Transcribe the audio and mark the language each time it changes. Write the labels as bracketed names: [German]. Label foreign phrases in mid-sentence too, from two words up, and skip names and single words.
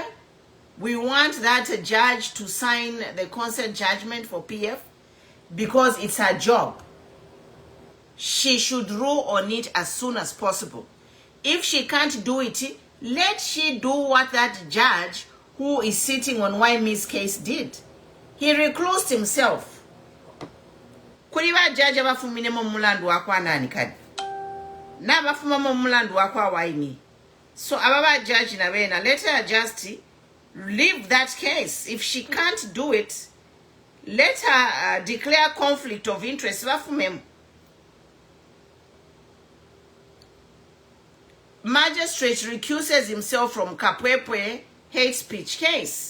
[English] We want that judge to sign the consent judgment for PF because it's her job. She should rule on it as soon as possible. If she can't do it, let she do what that judge who is sitting on Waimi's case did. He reclused himself. [Bemba] kuli ba judge abafumine mu mulandu wakwanani kadi n'abafuma mu mulandu wakwa Waini. So ababa judge na bena, [English] let her just leave that case. If she can't do it, let her declare conflict of interest. Magistrate recuses himself from Kapwepwe hate speech case.